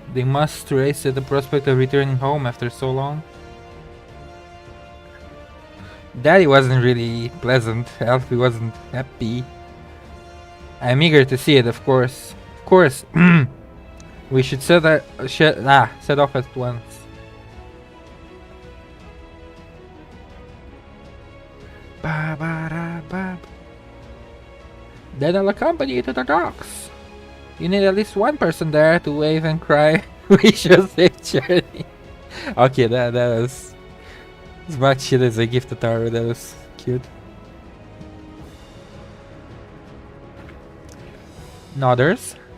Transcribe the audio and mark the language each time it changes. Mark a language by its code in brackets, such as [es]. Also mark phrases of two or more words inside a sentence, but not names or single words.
[en] They must race at the prospect of returning home after so long. Daddy wasn't really pleasant. Alfie wasn't happy. I'm eager to see it, of course. Of course. We should set off at once. Ba ba da ba. Then I'll accompany you to the docks. You need at least one person there to wave and cry, "Wish you a safe journey." Okay, that was as much shit as I give to Taro. That was cute. Nodders.